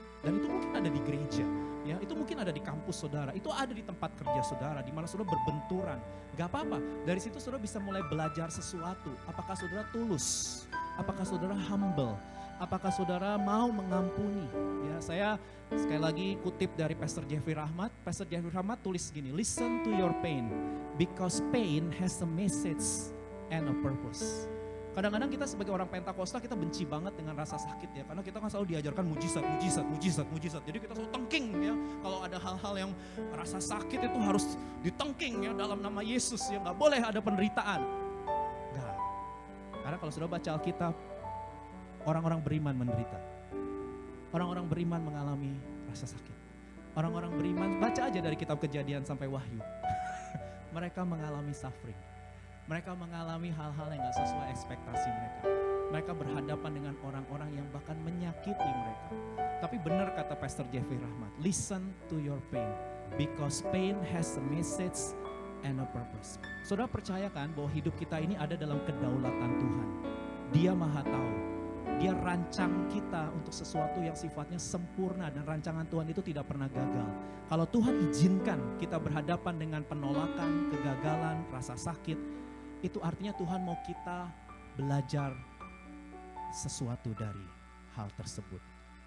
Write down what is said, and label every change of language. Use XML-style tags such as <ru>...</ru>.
<id>Dan itu mungkin ada di gereja, ya, itu mungkin ada di kampus saudara, itu ada di tempat kerja saudara, di mana saudara berbenturan. Gak apa-apa, dari situ saudara bisa mulai belajar sesuatu. Apakah saudara tulus? Apakah saudara humble? Apakah saudara mau mengampuni? Ya, saya sekali lagi kutip dari Pastor Jeffrey Rahmat. Pastor Jeffrey Rahmat tulis gini,</id> <en>listen to your pain, because pain has a message and a purpose.</en> <id>Kadang-kadang kita sebagai orang Pentakosta kita benci banget dengan rasa sakit ya. Karena kita kan selalu diajarkan mujizat. Jadi kita selalu tengking ya. Kalau ada hal-hal yang rasa sakit itu harus ditengking ya dalam nama Yesus ya. Gak boleh ada penderitaan. Gak. Karena kalau sudah baca Alkitab, orang-orang beriman menderita. Orang-orang beriman mengalami rasa sakit. Orang-orang beriman, baca aja dari kitab Kejadian sampai Wahyu. Mereka mengalami suffering. Mereka mengalami hal-hal yang gak sesuai ekspektasi mereka. Mereka berhadapan dengan orang-orang yang bahkan menyakiti mereka. Tapi benar kata Pastor Jeffrey Rahmat,</id> <en>listen to your pain, because pain has a message and a purpose.</en> <id>Saudara percaya kan bahwa hidup kita ini ada dalam kedaulatan Tuhan. Dia maha tahu. Dia rancang kita untuk sesuatu yang sifatnya sempurna, dan rancangan Tuhan itu tidak pernah gagal. Kalau Tuhan izinkan kita berhadapan dengan penolakan, kegagalan, rasa sakit, itu artinya Tuhan mau kita belajar sesuatu dari hal tersebut.</id>